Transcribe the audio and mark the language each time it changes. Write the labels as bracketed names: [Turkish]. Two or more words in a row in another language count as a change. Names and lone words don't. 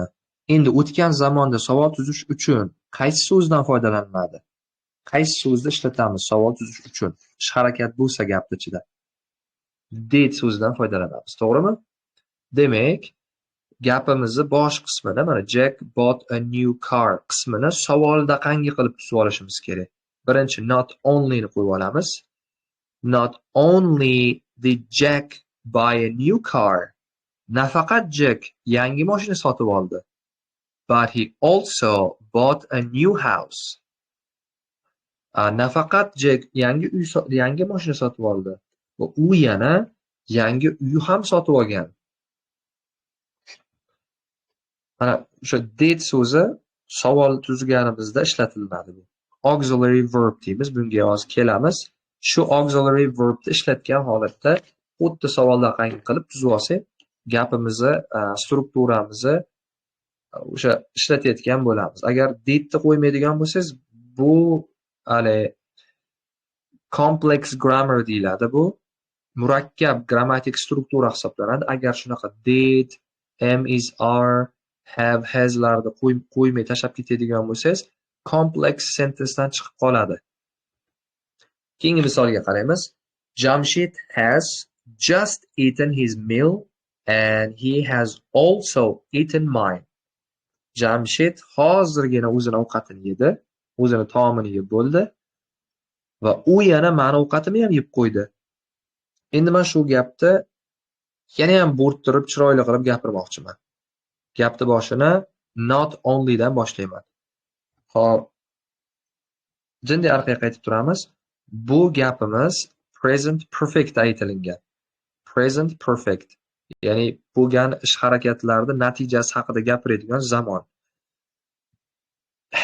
[Uzbek] Endi o'tgan zamonda savol tuzish uchun qaysi so'zdan foydalaniladi? Qaysi so'zni ishlatamiz savol tuzish uchun? Ish harakat bo'lsa gapning ichida. Did so'zidan foydalanamiz, to'g'rimi? Demak, gapimizni bosh qismida mana [English] Jack bought a new car [Uzbek] qismini savolda qanday qilib tuzib olishimiz kerak. Birinchi [English] not only [Uzbek] ni qo'yib olamiz. [English] Not only did Jack buy a new car. [Uzbek] Nafaqat Jack yangi mashina sotib oldi, [English] but he also bought a new house. [Uzbek] Nafaqat Jack yangi mashina sotib oldi va u yana yangi uy ham sotib olgan. Mana o'sha did so'zi savol tuzganimizda ishlatiladi bu. [English] Auxiliary verb [Uzbek] deymiz, bunga hozir kelamiz. Shu [English] auxiliary verbni [Uzbek] ishlatgan holatda xuddi savolda qanday qilib tuzib olsak, gapimizni, strukturamizni o'sha ishlatayotgan bo'lamiz. Agar didni qo'ymaydigan bo'lsangiz, bu hali [English] complex grammar [Uzbek] deyiladi bu. Murakkab grammatik struktura hisoblanadi. Agar shunaqa [English] did, am, is, are, have, [Uzbek] haslarni qo'ymay tashlab ketadigan bo'lsangiz, [English] complex sentencedan [Uzbek] chiqib qoladi. Keyingi misolga qaraymiz. [English] Jamshid has just eaten his meal and he has also eaten mine. [Uzbek] Jamshid hozirgina o'zini ovqatini yedi, o'zini taomini yeb bo'ldi va u yana meni ovqatimni ham yeb qo'ydi. Endi men shu gapni yana ham bo'rttirib chiroyli qilib gapirmoqchiman. Gapni boshini [English] not only [Uzbek] dan boshlayman. Xo'p. Jinday orqaga qaytib turamiz. Bu gapimiz [English] present perfect [Uzbek] aytilingan. [English] Present perfect. [Uzbek] Ya'ni bo'lgan ish harakatlarida natijasi haqida gapiradigan zamon.